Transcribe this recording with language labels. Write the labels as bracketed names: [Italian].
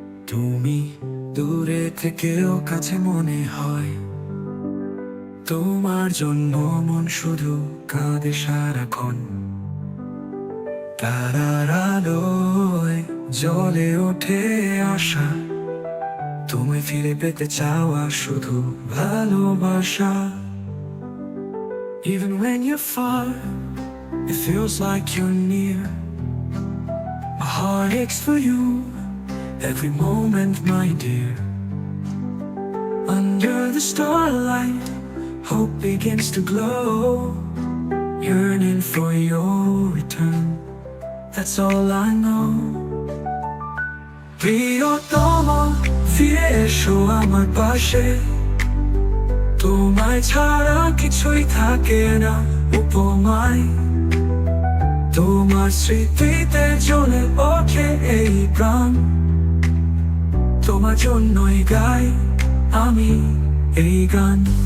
[Bangla] তুমি দূরে থেকেও কাছে মনে হয়, তোমার জন্য মন শুধু কাঁদে সারাক্ষণ। তারার আলোয় জ্বলে ওঠে আশা, তুমি ফিরে পেতে চাওয়া শুধু ভালোবাসা। [English] Even when you're far, it feels like you're near. My heart aches for you every moment, my dear. Under the starlight, hope begins to glow, yearning for your return. That's all I know. [Bangla] প্রিয়তমা ফিরে এসো আমার পাশে, তোমায় ছাড়া কিছুই থাকে না উপমায়। তোমার স্মৃতিতে জ্বলে ওঠে এই প্রাণ, তোমার জন্যই গাই আমি এই গান।